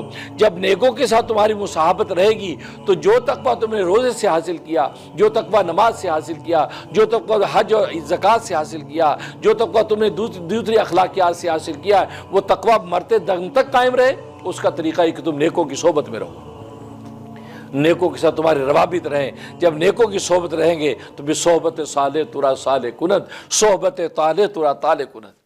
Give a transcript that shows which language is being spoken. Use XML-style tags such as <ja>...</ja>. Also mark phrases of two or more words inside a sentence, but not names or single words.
<ur>جب نیکوں کے ساتھ تمہاری مصاحبت رہے گی تو جو تقوی تم نے روزے سے حاصل کیا، جو تقوی نماز سے حاصل کیا، جو تقوی حج اور زکوٰۃ سے حاصل کیا، جو تقوی تم نے دوسری اخلاقیات سے حاصل کیا، وہ تقوی مرتے دم تک قائم رہے۔ اس کا طریقہ ہے کہ تم نیکوں کی صحبت میں رہو، نیکوں کے ساتھ تمہارے روابط رہیں۔ جب نیکوں کی صحبت رہیں گے تو بھی</ur> <fa>صحبت صالح ترا صالح کنت، صحبت طالح ترا طالح کنت۔</fa>